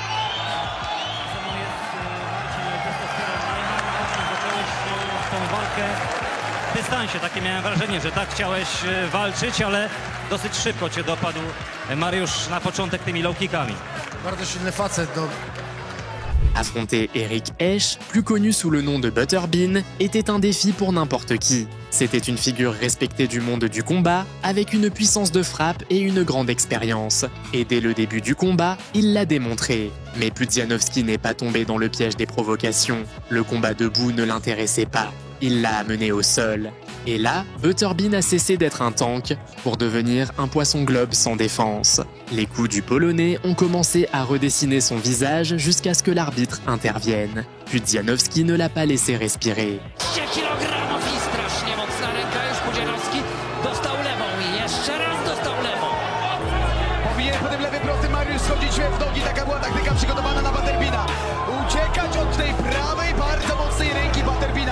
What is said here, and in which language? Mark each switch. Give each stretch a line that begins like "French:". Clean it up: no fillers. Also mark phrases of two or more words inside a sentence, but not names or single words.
Polish: Zacząłeś tą walkę w dystansie, takie miałem wrażenie, że tak chciałeś walczyć, ale dosyć szybko cię dopadł Mariusz na początek tymi low kickami. Bardzo silny facet, no.
French: Affronter Eric Esch, plus connu sous le nom de Butterbean, était un défi pour n'importe qui. C'était une figure respectée du monde du combat, avec une puissance de frappe et une grande expérience. Et dès le début du combat, il l'a démontré. Mais Pudzianowski n'est pas tombé dans le piège des provocations. Le combat debout ne l'intéressait pas. Il l'a amené au sol. Et là, Butterbean a cessé d'être un tank pour devenir un poisson globe sans défense. Les coups du Polonais ont commencé à redessiner son visage jusqu'à ce que l'arbitre intervienne. Pudzianowski ne l'a pas laissé respirer.
Polish: Kilogramów i strasznie mocna ręka już Pudzianowski. Dostał lewą i jeszcze raz dostał lewą. Powinien po tym lewym prosty Mariusz schodzić w nogi. Taka była taktyka przygotowana na Butterbeana. Uciekać od tej prawej, bardzo mocnej ręki Butterbeana.